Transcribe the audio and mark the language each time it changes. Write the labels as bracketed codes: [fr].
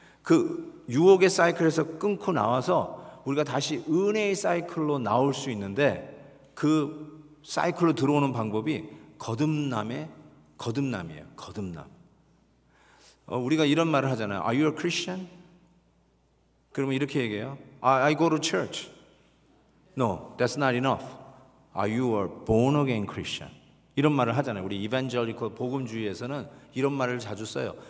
[ko] 그 유혹의 사이클에서 끊고 나와서 우리가 다시 은혜의 사이클로 나올 수 있는데 그 사이클로 들어오는 방법이 거듭남이에요. 거듭남. 우리가 이런 말을 하잖아요. [en] Are you a Christian? [ko] 그러면 이렇게 얘기해요. [en] I go to church. No, that's not enough. Are you a born again Christian? [ko] 이런 말을 하잖아요. 우리 이반젤리컬 복음주의에서는 이런 말을 자주 써요.